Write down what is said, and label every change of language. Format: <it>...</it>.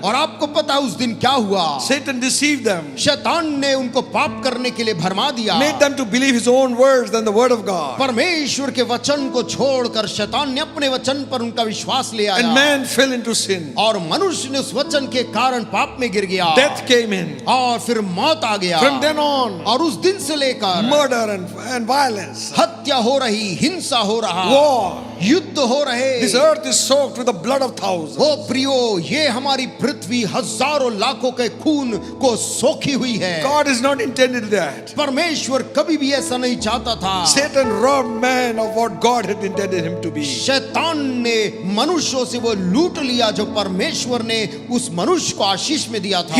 <hi>और आपको पता है उस दिन क्या हुआ?</hi> <en>Satan deceived them,</en> <hi>शैतान ने उनको पाप करने के लिए भरमा दिया,</hi> <en>made them to believe his own words than the word of God.</en> <hi>परमेश्वर के वचन को छोड़कर शैतान ने अपने वचन पर उनका विश्वास ले आया,</hi> <en>And man fell into sin.</en> <hi>और मनुष्य ने उस वचन के कारण पाप में गिर गया।</hi> <en>Death came in.</en> <hi>और फिर मौत आ गया।</hi> <en>From then on,</en> <hi>और उस दिन से लेकर</hi> <en>murder and violence,</en> <hi>हत्या हो रही, हिंसा हो रहा,</hi> <en>war.</en> <hi>युद्ध हो रहे।</hi> <en>This earth is soaked with the blood of thousands.</en> <hi>ओ प्रियो, ये हमारी पृथ्वी हजारों लाखों के खून को सोखी हुई है।</hi> <en>God is not intended that.</en> <hi>परमेश्वर कभी भी ऐसा नहीं चाहता था।</hi> <en>Satan robbed man of what God had intended him to be.</en> <hi>शैतान ने मनुष्यों से वो लूट लिया जो परमेश्वर ने उस मनुष्य को आशीष में दिया था।</hi>